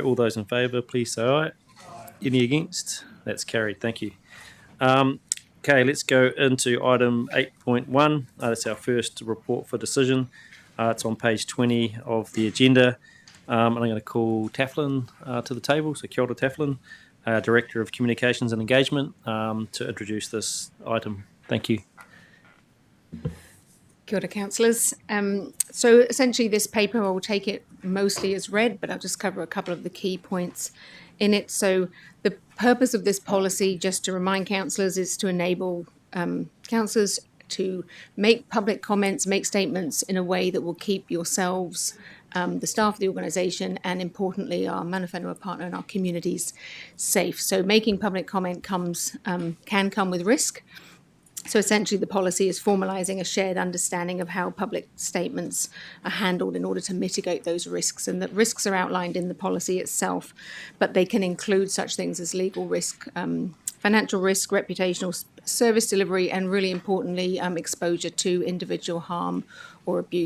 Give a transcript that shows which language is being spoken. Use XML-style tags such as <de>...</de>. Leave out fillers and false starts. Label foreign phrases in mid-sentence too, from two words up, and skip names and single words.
<en>All those in favour, please say aye. Any against? That's carried. Thank you. Okay, let's go into item 8.1. That's our first report for decision. It's on page 20 of the agenda. And I'm going to call Taflin to the table. So</en> <mi>kia ora,</mi> <en>Taflin, Director of Communications and Engagement, to introduce this item. Thank you.</en> <mi>Kia ora,</mi> <en>councillors. So essentially this paper, I will take it mostly as read, but I'll just cover a couple of the key points in it. So the purpose of this policy, just to remind councillors, is to enable councillors to make public comments, make statements in a way that will keep yourselves, the staff of the organisation, and importantly our</en> <mi>mana whenua</mi> <en>partner and our communities safe. So making public comment can come with risk. So essentially the policy is formalising a shared understanding of how public statements are handled in order to mitigate those risks. And that risks are outlined in the policy itself, but they can include such things as legal risk, financial risk, reputational, service delivery, and really importantly, exposure to individual harm or abuse.</en>